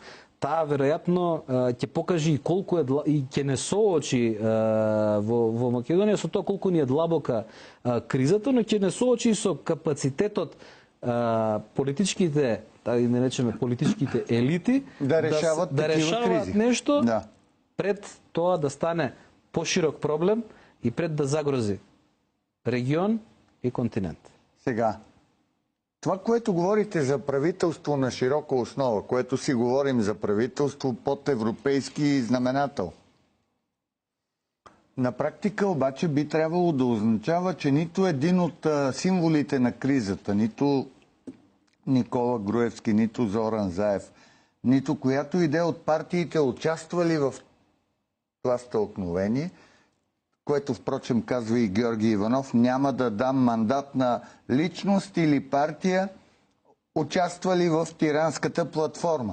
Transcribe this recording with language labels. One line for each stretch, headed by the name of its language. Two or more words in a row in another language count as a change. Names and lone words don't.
Macedonian: Таа веројатно ќе покаже и колку е и ќе не соочи во Македонија со тоа колку ни е длабока кризата, но ќе не соочи со капацитетот политичките, да не речеме политичките елити да решават нешто пред тоа да стане поширок проблем и пред да загрози регион и континент.
Bulgarian: Сега, това, което говорите за правителство на широка основа, което си говорим за правителство под европейски знаменател, на практика обаче би трябвало да означава, че нито един от символите на кризата, нито Никола Груевски, нито Зоран Заев, нито която идея от партиите участвали в това стълкновение, което впрочем казва и Георги Иванов, няма да дам мандат на личност или партия, участвали в тиранската платформа.